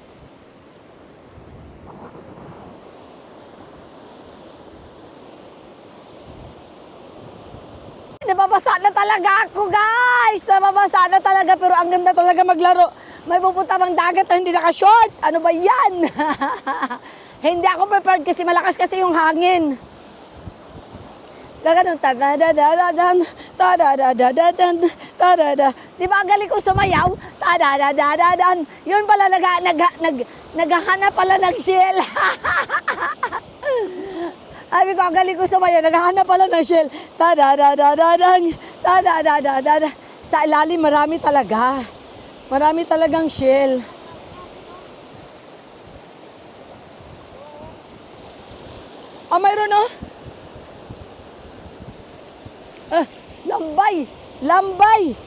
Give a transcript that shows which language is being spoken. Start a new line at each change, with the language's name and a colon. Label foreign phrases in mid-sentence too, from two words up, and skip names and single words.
Filipino: Nababasa na talaga ako, guys! Nababasa na talaga, pero ang ganda talaga maglaro. May pupunta bang dagat na hindi naka-short? Ano ba yan? Hindi ako prepared kasi malakas kasi yung hangin. Ganun, ta-da-da-da-da-dan, ta-da-da-da-da-dan, ta-da-da. Di ba ang galing ko sumayaw? Ta-da-da-da-da-dan. Yun pala, naghahanap pala ng shell. Sabi ko, ang galing ko sumayaw, naghahanap pala ng shell. Ta-da-da-da-da-dan, ta-da-da-da-da-da. Sa ilalim, marami talaga. Marami talagang shell. Mayroon oh. Lambay! Lambay!